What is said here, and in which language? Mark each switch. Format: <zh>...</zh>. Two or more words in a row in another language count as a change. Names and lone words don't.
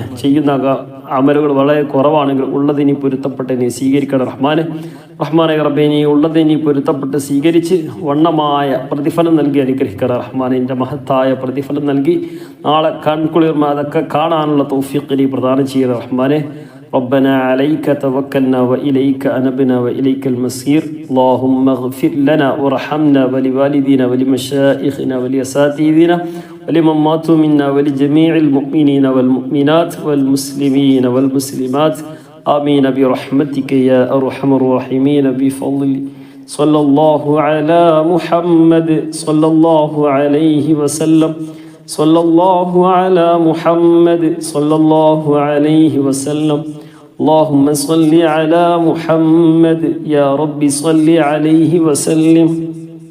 <ml>ചെയ്യുന്ന അമലുകൾ വളരെ കുറവാണെങ്കിൽ ഉള്ളത് നീ പൊരുത്തപ്പെട്ട് നീ സ്വീകരിക്കണം റഹ്മാനെ റബ്ബേ, നീ ഉള്ളത് നീ പൊരുത്തപ്പെട്ട് സ്വീകരിച്ച് വണ്ണമായ പ്രതിഫലം നൽകി അനുഗ്രഹിക്കണം റഹ്മാനെ. എൻ്റെ മഹത്തായ പ്രതിഫലം നൽകി നാളെ കൺകുളിർമ അതൊക്കെ കാണാനുള്ള തൗഫീഖ് നീ പ്രദാനം ചെയ്യണം റഹ്മാനെ.</ml> <ar>ربنا عليك توكلنا وإليك أنبنا وإليك المصير اللهم اغفر لنا وارحمنا ولوالدينا ولمشائخنا ولأساتذتنا ولمن ماتوا منا ولجميع المؤمنين والمؤمنات والمسلمين والمسلمات آمين برحمتك يا أرحم الراحمين بفضل صلى الله على محمد صلى الله عليه وسلم صلى الله على محمد صلى الله عليه وسلم اللهم صل على محمد يا رب صل عليه وسلم.</ar>